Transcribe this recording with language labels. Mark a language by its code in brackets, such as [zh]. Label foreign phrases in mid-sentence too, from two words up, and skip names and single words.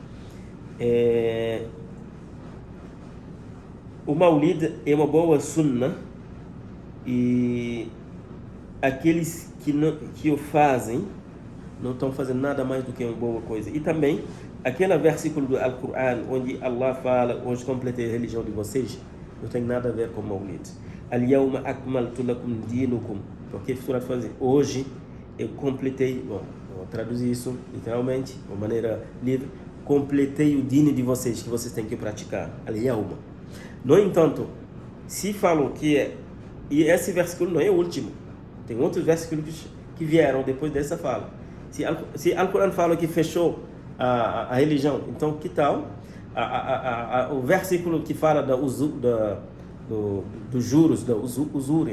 [pt] O Maulid é uma boa sunna, e aqueles que o fazem não estão fazendo nada mais do que uma boa coisa. E também aquele versículo do Alcorão onde Allah fala: hoje completei a religião de vocês, não tem nada a ver com Maulid. [ar] اليوم أكملت لكم دينكم, [pt] porque a fazer hoje eu completei, bom, vou traduzir isso literalmente, de uma maneira livre, completei o dino de vocês, que vocês têm que praticar. Al-yawma. No entanto, se falam que e esse versículo não é o último, tem outros versículos que vieram depois dessa fala. Se Alcorão fala que fechou a religião, então que tal o versículo que fala dos juros, da usúria?